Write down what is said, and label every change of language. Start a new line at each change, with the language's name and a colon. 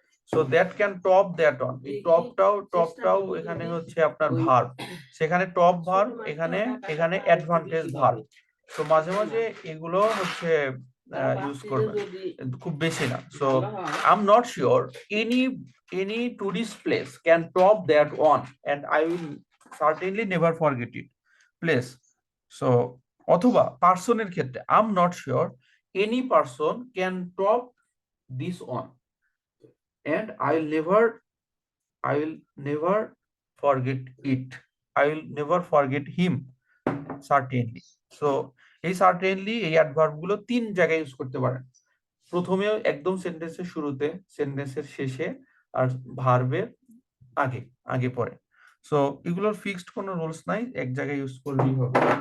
English: so that can top that one,
Bangla: এই টপটাও এখানে হচ্ছে আপনার ভার্ব, সেখানে টপ ভার্ব, এখানে এখানে অ্যাডভান্টেজ ভার্ব। তো মাঝে মাঝে এগুলো হচ্ছে ইউজ করবেন, খুব বেশি না।
English: So I am not sure any any tourist place can top that one and I will certainly never forget it place.
Bangla: So অথবা পার্সনের ক্ষেত্রে,
English: আই এম নট শিওর any person can top this one and I will never forget it, I will never forget him certainly।
Bangla: so এই certainly এই adverb গুলো তিন জায়গায় use করতে পারেন, প্রথমে একদম সেন্টেন্সের শুরুতে, সেন্টেন্সের শেষে, আর ভার্বের আগে, আগে পরে। সো এগুলোর ফিক্সড কোনো রুলস নাই, এক জায়গায় ইউজ করলেই হবে।